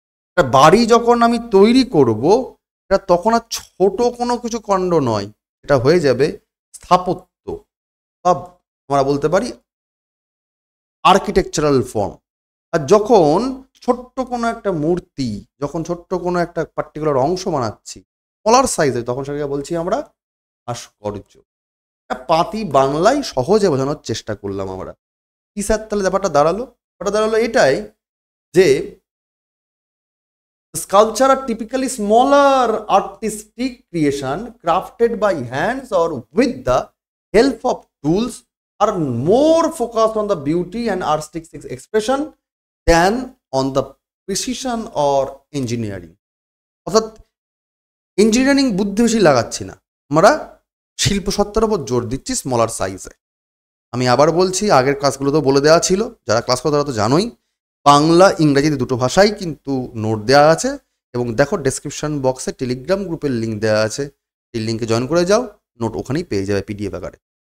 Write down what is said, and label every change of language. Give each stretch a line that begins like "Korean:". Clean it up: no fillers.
Bangla: একটা বাড়ি যখন আমি তৈরি করব, এটা তখন আর ছোট কোনো কিছু কাণ্ড নয়, এটা হয়ে যাবে স্থাপত্য বা আমরা বলতে পারি আর্কিটেকচারাল ফর্ম। আর যখন ছোট্ট কোনো একটা মূর্তি, যখন ছোট্ট কোনো একটা পার্টিকুলার অংশ বানাচ্ছি স্মলার সাইজে, তখন সেটাকে বলছি আমরা ভাস্কর্য। পাতি বাংলায় সহজে বোঝানোর চেষ্টা করলাম আমরা। কি স্যার তাহলে ব্যাপারটা দাঁড়ালো এটাই যে
English: sculpture are typically smaller artistic creation crafted by hands or with the help of tools, are more focused on the beauty and artistic expression than on the precision or engineering.
Bangla: অর্থাৎ engineering বুদ্ধি বেশি লাগাচ্ছি না, আমরা শিল্প সত্তার উপর জোর দিচ্ছি স্মলার সাইজে। আমি আবার বলছি, আগের ক্লাসগুলোতেও বলে দেওয়া ছিল, যারা ক্লাস করে তারা তো জানোই, বাংলা ইংরেজিতে দুটো ভাষাই কিন্তু নোট দেওয়া আছে। এবং দেখো ডেসক্রিপশন বক্সে টেলিগ্রাম গ্রুপের লিঙ্ক দেওয়া আছে, এই লিঙ্কে জয়েন করে যাও, নোট ওখানেই পেয়ে যাবে পিডিএফ আকারে।